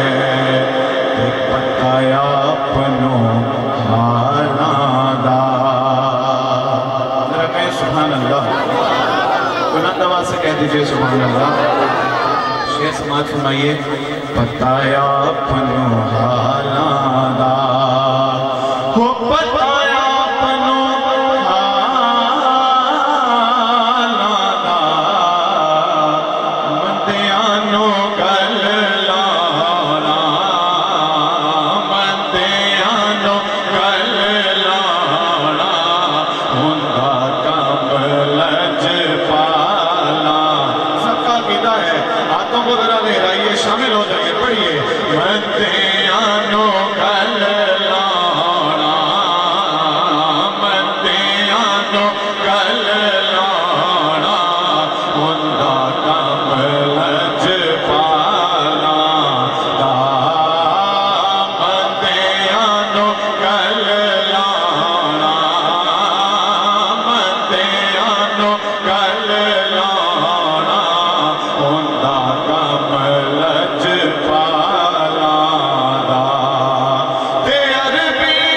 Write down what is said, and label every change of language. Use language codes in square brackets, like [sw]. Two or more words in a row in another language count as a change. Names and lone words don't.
[pa] پتایا اپنو حالاں دا, [ur] ذرا کہیں [ar] سبحان اللہ, [ur] بلند آواز سے کہہ دیجئے [ar] سبحان اللہ. [ur] شیخ سماعت فرمائیے. [pa] پتایا اپنو حالاں دا, ہو پتایا اپنو حالاں دا, مندیاں نو گل لانا, مندیاں نو گل لانا, ہوندا کم لج پالا. [ur] سب کا عقیدہ ہے, ہاتھوں کو ذرا لہرائیے, شامل ہو جائیے. [pa] پڑھیے مندیاں نو گل لانا, مندیاں نو گل لانا, ہوندا کم لج پالا دا, مندیاں نو گل لانا, مندیاں نو گل لانا, ہوندا کم لج پالا دا. تے عربی